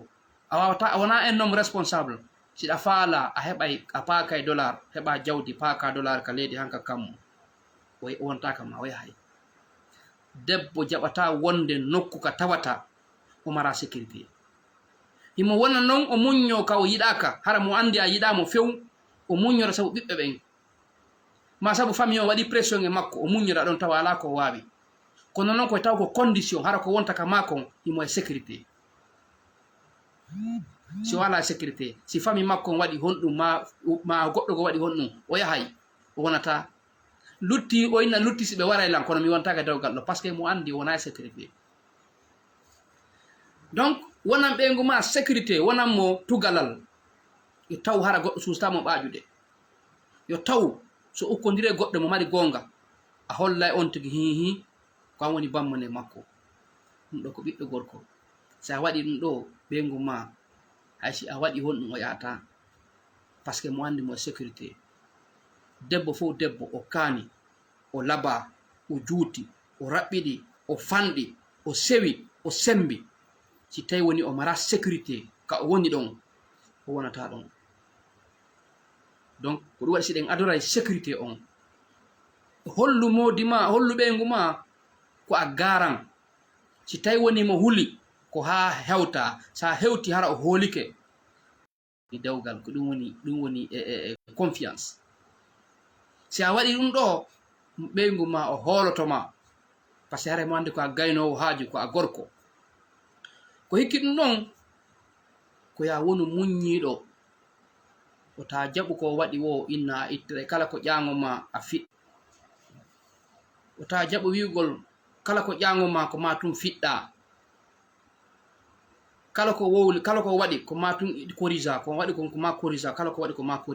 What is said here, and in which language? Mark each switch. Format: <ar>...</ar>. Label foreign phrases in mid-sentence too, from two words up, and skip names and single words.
<ff>a wawata a wona en noom responsable siɗa faala a heɓay a paakay dollar heɓa jawdi paaka dollar ka leydi hanka kammo o wontaka ma o yahay debbo jaɓata wonde nokku ka tawata o mara sécurité himo wona noon o muñño ka o yiɗaka hara mo andi a yiɗamo few o muññora sabu ɓiɓɓe ɓen ma sabu famille o waɗi pression e makko o muññora ɗon tawa ala ko wawi kono noon koye taw ko condition hara ko wonta ka makon himo e sécurité si wala sécurité si famille makko waɗi honɗum ma goɗɗo go waɗi honɗum o yahay o wonata lutti o inna lutti si ɓe waray lan kono mi wontaka dewgal ɗo</ff> <fr>par ce que</fr> <ff>mo andi wona e sécurité donc wonan ɓengu ma sécurité wonan mo tugalal yo taw hara goɗɗo sustamo ɓaƴude yo taw so ukkodire goɗɗo mo mari gonga a hollay on tigi hihi ko an woni bammane makko ɗum ɗo ko ɓiɗɗo gorko si a waɗi ɗum ɗo ɓengu ma haysi a waɗi honɗum o yahata</ff> <fr>par ce que</fr> <ff>mo andi mo sécurité debbo fof debbo o kaani o laba o juuti o raɓɓiɗi o fanɗi o sewi o sembi si tawi woni o mara sécurité ka o woni ɗon o wonata ɗon donc ko ɗum waɗi siɗen adoray sécurité on hollu modi ma hollu ɓengu ma ko a garan si tawi woni mo huli ko ha hewta sa hewti hara o hoolike e dewgal ko ɗum woni confiance si a waɗi ɗum ɗo ɓengu ma o hoolotoma</ff> <fr>par ce que</fr> <ff>hara mo andi ko a gaynowo haaju ko a gorko ko hikki ɗum ɗon ko ya wonu muññiɗo o ta jaɓu ko waɗi wo inna a ittire kala ko ƴango ma a fiɗ o ta jaɓu wiigol kala ko ƴango ma ko ma tum fiɗɗa kala ko wowli kala ko waɗi ko ma tum corrigea ko waɗi ko ma corrigea kala ko waɗi ko ma</ff>